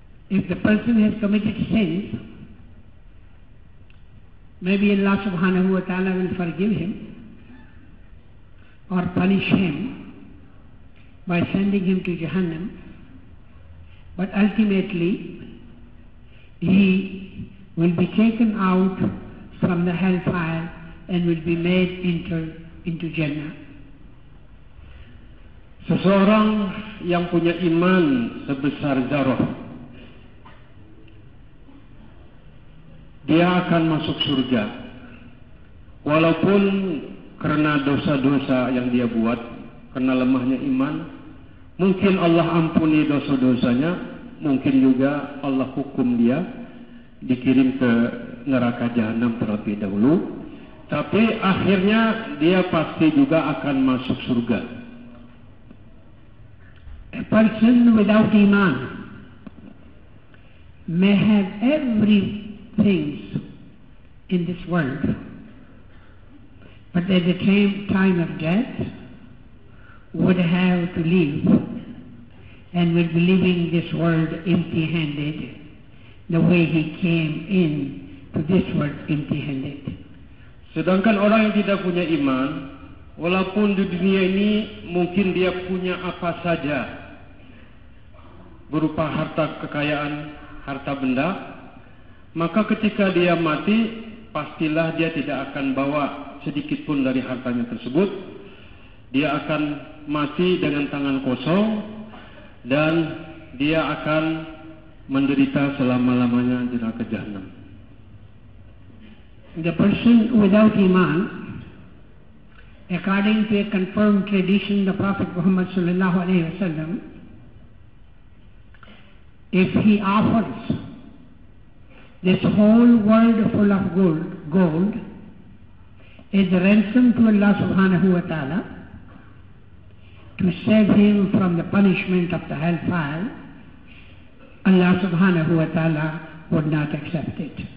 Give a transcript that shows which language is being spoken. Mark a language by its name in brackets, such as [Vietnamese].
[English] If the person has committed sins, maybe Allah Subhanahu Wa Taala will forgive him or punish him by sending him to Jahannam, but ultimately he will be taken out from the hellfire and will be made into Jannah. [Indonesian] Seseorang yang punya iman sebesar zarah, dia akan masuk surga. Walaupun karena dosa-dosa yang dia buat, karena lemahnya iman, mungkin Allah ampuni dosa-dosanya, mungkin juga Allah hukum dia, dikirim ke neraka jahanam terlebih dahulu. Tapi akhirnya dia pasti juga akan masuk surga. [English] A person without iman may have everything in this world, but at the time of death would have to leave and will be leaving this world empty-handed, the way he came in to this world empty-handed. [Indonesian] Sedangkan orang yang tidak punya iman, walaupun di dunia ini mungkin dia punya apa saja, berupa harta kekayaan, harta benda, maka ketika dia mati, pastilah dia tidak akan bawa sedikit pun dari hartanya tersebut. Dia akan mati dengan tangan kosong, dan dia akan menderita selama-lamanya di neraka jahanam. [English] The person without iman, according to a confirmed tradition, the Prophet Muhammad sallallahu alaihi wasallam, if he offers this whole world full of gold as a ransom to Allah subhanahu wa ta'ala to save him from the punishment of the hellfire, Allah subhanahu wa ta'ala would not accept it.